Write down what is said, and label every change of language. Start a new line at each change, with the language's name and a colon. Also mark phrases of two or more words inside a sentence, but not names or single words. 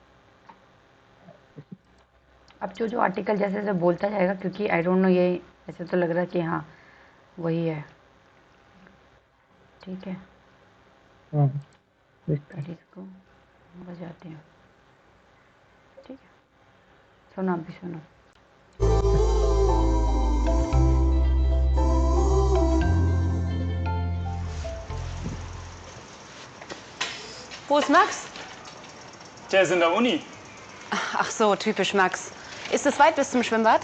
Hindi: अब जो आर्टिकल जैसे जैसे बोलता जाएगा, क्योंकि
English: I don't know,
Hindi: ये ऐसे तो लग रहा है कि हाँ वही है, ठीक है। इसको बजाते हैं, ठीक है। सुनो, आप भी सुनो।
German: Wo ist Max? Der ist in der Uni. Ach so, typisch Max. Ist es weit bis zum Schwimmbad?